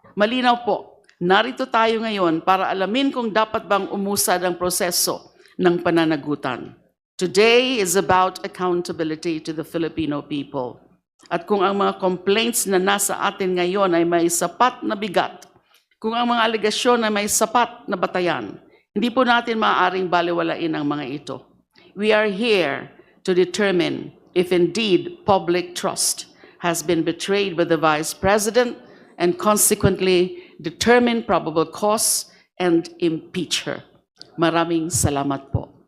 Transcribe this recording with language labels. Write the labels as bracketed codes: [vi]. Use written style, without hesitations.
[tl] Malinaw po, narito tayo ngayon para alamin kung dapat bang umusad ang proseso ng pananagutan. [en] Today is about accountability to the Filipino people. [tl] At kung ang mga complaints na nasa atin ngayon ay may sapat na bigat, kung ang mga alegasyon ay may sapat na batayan, hindi po natin maaaring balewalain ang mga ito. [en] We are here to determine if indeed public trust has been betrayed by the Vice President and consequently determine probable cause and impeach her. [tl] Maraming salamat po.